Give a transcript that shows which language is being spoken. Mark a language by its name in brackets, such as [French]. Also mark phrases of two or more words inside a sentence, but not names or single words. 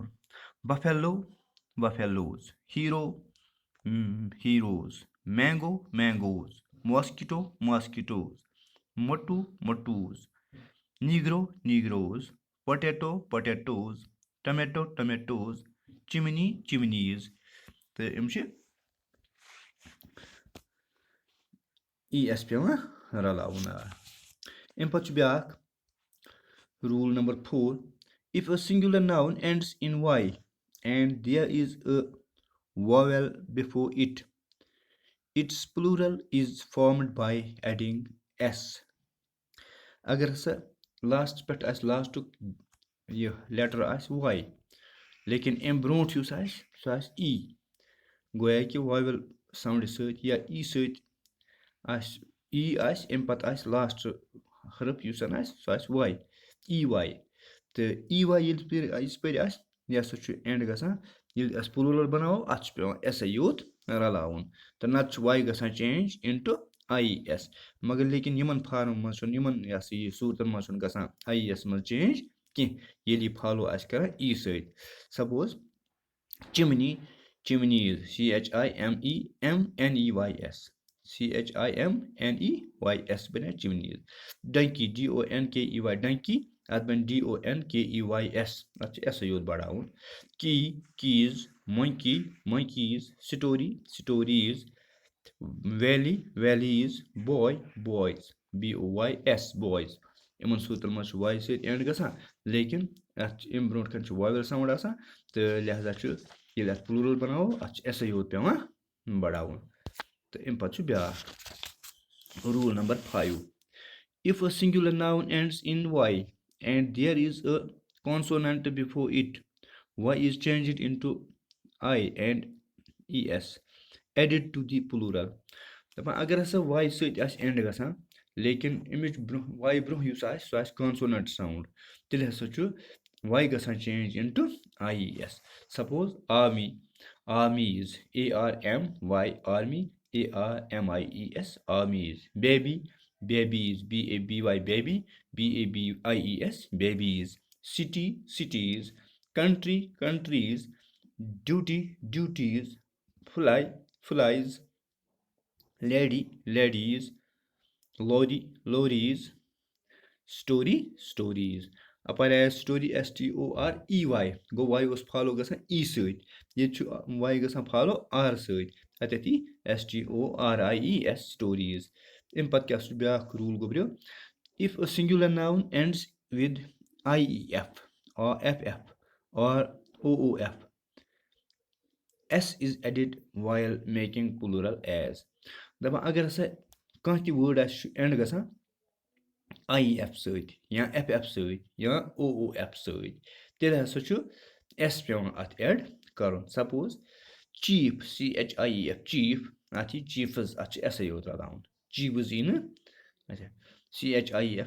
[English] buffalo buffaloes hero heroes mango mangoes mosquito mosquitoes motto mottoes negro negroes potato potatoes tomato tomatoes chimney chimneys [Kashmiri] تہٕ یِم چھِ ES پیوان رلاوُن اَمہِ پَتہٕ چھُ بیٛاکھ روٗل نمبر [English] 4 if a singular noun ends in Y and there is a vowel before it its plural is formed by adding S [Kashmiri] اگر ہسا لاسٹ پٮ۪ٹھ آسہِ لاسٹُک یہِ لیٹر آسہِ Y لیکن اَمہِ برونٛٹھ یُس آسہِ سُہ آسہِ E گویا کہِ [English] vowel sound [Kashmiri] سۭتۍ یا E سۭتۍ آسہِ E آسہِ اَمہِ پَتہٕ آسہِ لاسٹ حرف یُس زَن آسہِ سُہ آسہِ Y EY تہٕ EY ییٚلہِ یِژ پھِرِ آسہِ یہِ ہسا چھُ اینڈ گژھان ییٚلہِ أسۍ پلوٗرل بَناوو اَتھ چھُ پیوان Sٕے یوت رلاوُن تہٕ نتہٕ چھُ Y گژھان [English] change into [Kashmiri] IES مگر لیکن یِمن فارمن منٛز چھُنہٕ یِمن یہِ ہسا یہِ صوٗرتن منٛز چھُنہٕ گژھان IES منٛز چینج کینٛہہ ییٚلہِ یہِ فالو آسہِ کران E سۭتۍ سپوز [English] chimney chimneys CHIMEMNEYS [Kashmiri] CHIMNEYS بَنیٛا [English] chimneys donkey DONKEY donkey [Kashmiri] اَتھ بَنہِ DONKEYS اَتھ چھُ Sٕے یوت بَڑاوُن [English] key keys monkey monkeys storey storeys valley valleys boy boys BOYS boys [Kashmiri] یِمن صوٗرتن منٛز چھُ Y سۭتۍ اینڈ گژھان لیکن اَتھ چھِ اَمہِ برونٛٹھ کَنۍ چھُ [English] vowel sound [Kashmiri] آسان تہٕ لہذا چھُ ییٚلہِ اَتھ پلوٗرل بَناوو اَتھ چھُ Sٕے یوت پیوان بَڑاوُن تہٕ اَمہِ پَتہٕ چھُ بیٛاکھ روٗل نمبر 5 [English] if a singular noun ends in Y and there is a consonant before it Y is changed into I and ES added to the plural [Kashmiri] دَپان اگر ہسا Y سۭتۍ آسہِ اینڈ گژھان لیکن اَمِچ برونٛہہ Y برونٛہہ یُس آسہِ سُہ آسہِ [English] consonant sound [Kashmiri] تیٚلہِ ہسا چھُ Y گژھان [English] change into [Kashmiri] IES سپوز [English] army armies ARMY army ARMIES armies baby babies BABY baby BABIES babies city cities country countries duty duties fly flies lady ladies lorry lorries story stories [Kashmiri] اَپٲرۍ آیہِ [English] storey STOREY [Kashmiri] گوٚو Y اوس فالو گژھان E سۭتۍ ییٚتہِ چھُ Y گژھان فالو R سۭتۍ اَتٮ۪تھ یی [English] STORIES stories [Kashmiri] اَمہِ پَتہٕ کیٛاہ چھُ بیٛاکھ روٗل گوٚبریو [English] if a singular noun ends with IEF or FF or OOF S is added while making plural as [Kashmiri] دَپان اگر ہسا کانٛہہ تہِ وٲڈ آسہِ چھُ اینڈ گژھان IEF سۭتۍ یا FF سۭتۍ یا OOF سۭتۍ تیٚلہِ ہسا چھُ S پیوان اَتھ ایڈ کَرُن سپوز [English] chief CHIEF chief [Kashmiri] اَتھ یی چیٖفٕز اَتھ چھُ Sٕے یوت رلاوُن چیٖفٕز یی نہٕ اچھا CHIEF